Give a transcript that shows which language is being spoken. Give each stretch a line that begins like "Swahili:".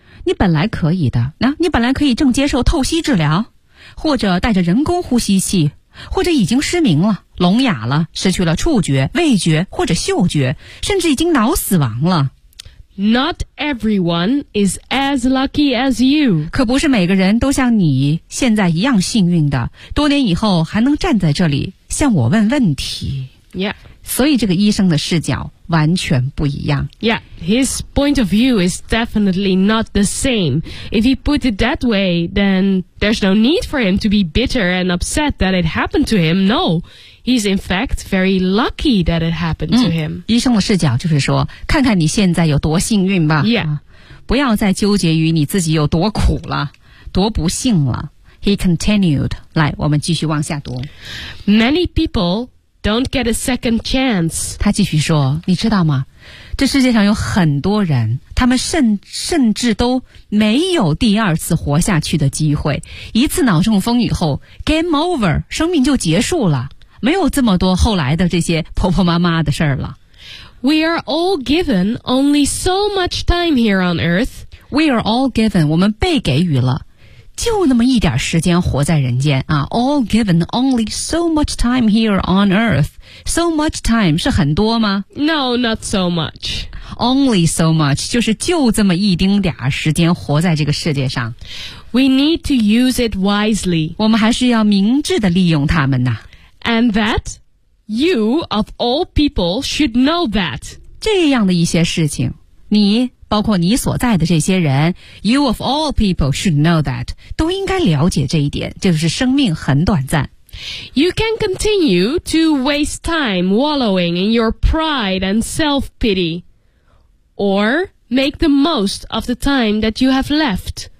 Chinese: 你本来可以的，那、你本来可以正接受透析治疗，或者带着人工呼吸器，或者已经失明了、聋哑了、失去了触觉、味觉或者嗅觉，甚至已经脑死亡了。
English: Not everyone is as lucky as you.
Chinese: 可不是每个人都像你现在一样幸运的，多年以后还能站在这里向我问问题。 Yeah. 所以这个医生的视角完全不一样。
English: Yeah, his point of view is definitely not the same. If he put it that way, then there's no need for him to be bitter and upset that it happened to him. No, he's in fact very lucky that it happened to him.、
Chinese: 医生的视角就是说，看看你现在有多幸运吧。 Yeah.、不要再纠结于你自己有多苦了，多不幸了。
English: He continued.
Chinese: 来，我们继续往下读。
English: Many people... Don't get a second chance.
Chinese: 他继续说，你知道吗？这世界上有很多人，他们甚至都没有第二次活下去的机会。一次脑中风以后 ，
English: game over，
Chinese: 生命就结束了，没有这么多后来的这些婆婆妈妈的事儿了。
English: We are all given only so much time here on Earth. We are all given，
Chinese: 我们被给予了。就那么一点时间活在人间啊 ，
English: all given only so much time here on earth. So much time
Chinese: 是很多吗
English: ？No, not so much. Only so much
Chinese: 就是就这么一丁点时间活在这个世界上。
English: We need to use it wisely.
Chinese: 我们还是要明智的利用它们呐。
English: And that you of all people should know that
Chinese: 这样的一些事情，你。包括你所在的这些人
English: You of all people should know that
Chinese: 都应该了解这一点就是生命很短暂
English: You can continue to waste time wallowing in your pride and self-pity Or make the most of the time that you have left